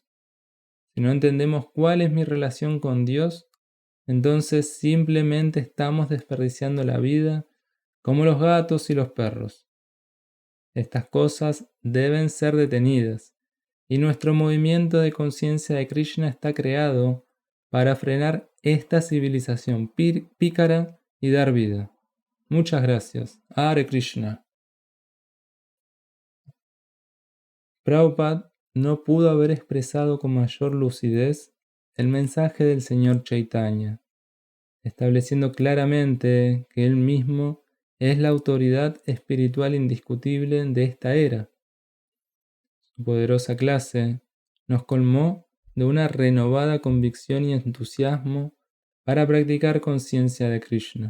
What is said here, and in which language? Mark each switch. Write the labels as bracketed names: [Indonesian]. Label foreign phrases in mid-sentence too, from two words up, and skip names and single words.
[Spanish] Si no entendemos cuál es mi relación con Dios, entonces simplemente estamos desperdiciando la vida como los gatos y los perros. Estas cosas deben ser detenidas, y nuestro movimiento de conciencia de Krishna está creado para frenar esta civilización pícara y dar vida. Muchas gracias. [Sanskrit] Hare Krishna. [Spanish] Prabhupada no pudo haber expresado con mayor lucidez el mensaje del Señor Chaitanya, estableciendo claramente que Él mismo es la autoridad espiritual indiscutible de esta era. Su poderosa clase nos colmó de una renovada convicción y entusiasmo para practicar conciencia de Krishna.